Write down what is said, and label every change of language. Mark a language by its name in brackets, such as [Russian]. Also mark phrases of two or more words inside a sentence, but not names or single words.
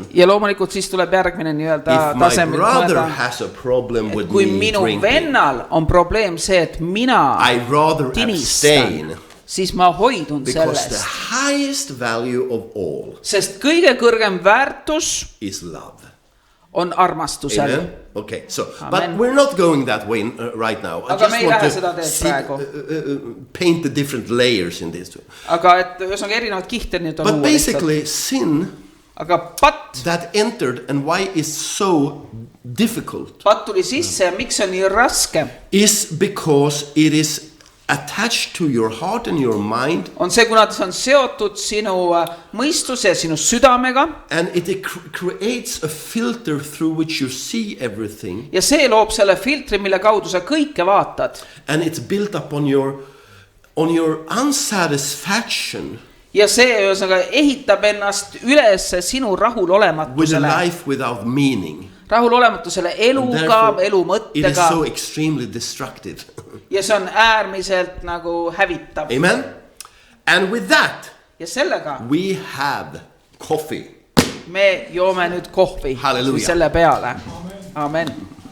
[Estonian] Ja loomulikult siis tuleb järgmine nii-öelda [English] If my [Estonian] tasemel [English] brother [Estonian] mõelda. [English] has a problem with [Estonian] Kui me minu [English] drinking, [Estonian] vennal on probleem see, et mina [English] I rather abstain. [Estonian] Siis ma hoidun [English] Because the [Estonian] sellest. [English] highest value of all [Estonian] Sest kõige kõrgem väärtus [English] is love. [Estonian] on armastusel. [English] Amen. Okay, so [Estonian] Amen. [English] but we're not going that way right now. I [Estonian] Aga [English] just [Estonian] me ei [English] want [Estonian] lähe seda [English] to [Estonian] teed see, praegu. [English] paint the different layers in this. [Estonian] Aga et ühesõnaga erinevad kihte nüüd on [English] But [Estonian] luua lihtsalt. [English] basically, sin [Estonian] Aga patt [English] that entered and why is so difficult [Estonian] tuli sisse ja miks on nii raske, [English] is because it is attached to your heart and your mind, [Estonian] on see, kuna see on seotud sinu mõistuse ja sinu südamega [English] and it creates a filter through which you see everything, [Estonian] ja see loob selle filtri, mille kaudu sa kõike vaatad. [English] and it's built up on your unsatisfaction [Estonian] Ja see ühesõnaga ehitab ennast üles sinu [English] with a [Estonian] rahulolematusele. [English] life without meaning. [Estonian] Rahulolematusele eluga, elu [English] It is [Estonian] mõttega [English] so extremely destructive. [Estonian] ja see on äärmiselt nagu hävitav. [English] Amen. And with that, [Estonian] Ja sellega [English] we have coffee. [Estonian] me joome nüüd kohvi Halleluuja. selle peale. Amen.